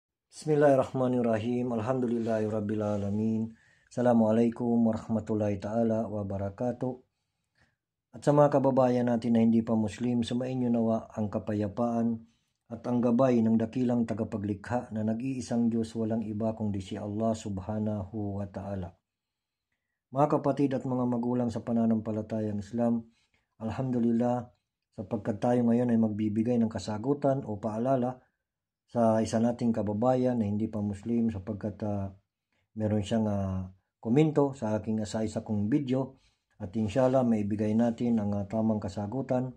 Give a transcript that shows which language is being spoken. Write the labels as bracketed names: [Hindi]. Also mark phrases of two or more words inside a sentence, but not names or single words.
[Arabic] بسم الله الرحمن الرحيم. الحمد لله رب العالمين. السلام عليكم ورحمة الله تعالى وبركاته. [Filipino] At sa mga kababayan natin na hindi pa Muslim, sumainyo nawa ang kapayapaan at ang gabay ng dakilang tagapaglikha na nag-iisang Diyos, walang iba kundi si Allah [Arabic] سبحانه وتعالى. [Filipino] Mga kapatid at mga magulang sa pananampalatayang Islam, alhamdulillah, sapagkat tayo ngayon ay magbibigay ng kasagutan o paalala sa isa nating kababayan na hindi pa Muslim, sapagkat meron siyang komento sa aking isa kong video, at inshallah maibigay natin ang tamang kasagutan.